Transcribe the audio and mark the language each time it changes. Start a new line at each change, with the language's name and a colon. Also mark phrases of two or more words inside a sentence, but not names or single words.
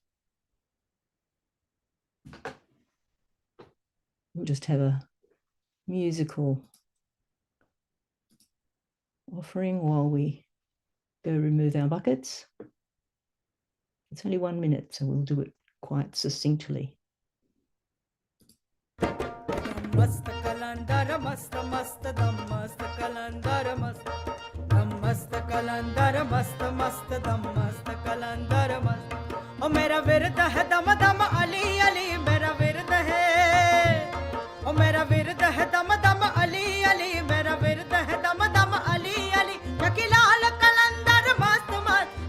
English: We'll just have a musical offering while we go remove our buckets. It's only 1 minute, so we'll do it quite succinctly.
Hindi: मस्त कलंदर मस्त मस्त दम मस्त कलंदर मस्त मस्त कलंदर मस्त मस्त दम मस्त कलंदर मस्त ओ मेरा विरद है दम दम अली अली मेरा विरद है ओ मेरा विरद है दम दम अली अली मेरा विरद है दम दम अली अली ककिलाल कलंदर मस्त मस्त